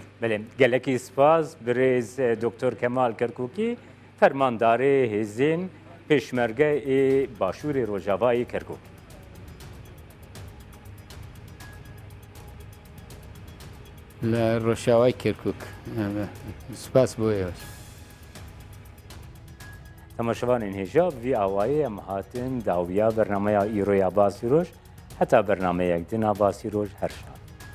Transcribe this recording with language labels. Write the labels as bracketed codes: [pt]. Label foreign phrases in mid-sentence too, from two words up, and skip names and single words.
[ku] بڵێ گەلەکی سپاس برێز دکتۆر کەمال کەرکووکی فەرماندارێ هێزین پێشمەرگە باشووری ڕۆژاوایی کەرکووک [ckb] لە ڕۆژاوای کێرکک سپاس بۆ ئێوەش. [ku] تەماشەوانên hêja vî awayê em hatin dawiya bernameya îroya Basîroj heta bernameyek din a Basîroj her şan.